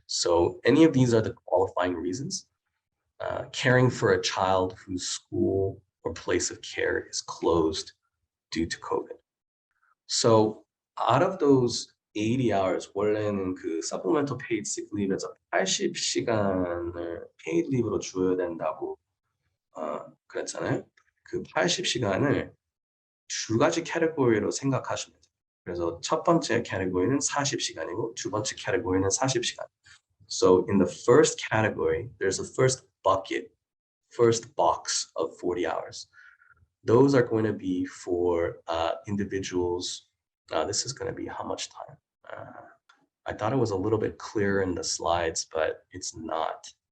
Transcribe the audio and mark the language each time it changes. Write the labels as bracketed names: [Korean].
[English] So any of these are the qualifying reasons. Caring for a child whose school or place of care is closed due to COVID. So out of those 80 hours, [Korean] 원래는 그 [English] supplemental paid sick leave [Korean] 에서 80시간을 paid leave로 줘야 된다고 그랬잖아요. 그 80시간을 두 가지 캐테고리로 생각하시면 돼요. 그래서 첫 번째 캐테고리는 40시간이고 두 번째 캐테고리는 40시간. [English] So in the first category, there's a first bucket, first box of 40 hours. Those are going to be for individuals. This is going to be how much time? I thought it was a little bit clearer in the slides, but it's not.